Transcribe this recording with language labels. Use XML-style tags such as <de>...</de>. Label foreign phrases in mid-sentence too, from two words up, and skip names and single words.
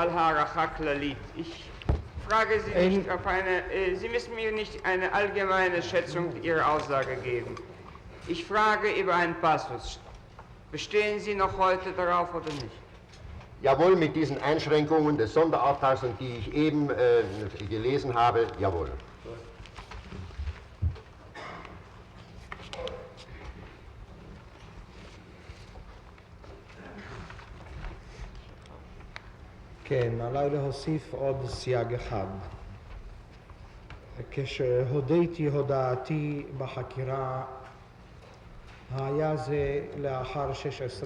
<de>Ich frage Sie nicht auf Sie müssen mir nicht eine allgemeine Schätzung Ihrer Aussage geben. Ich frage über einen Passus. Bestehen Sie noch heute darauf oder nicht? Jawohl, mit diesen Einschränkungen des Sonderauftrags, die ich eben gelesen habe, jawohl.</de> <he>כן, עליי להוסיף עוד סייג אחד. כשהודיתי הודעתי בחקירה, היה זה לאחר 16</he>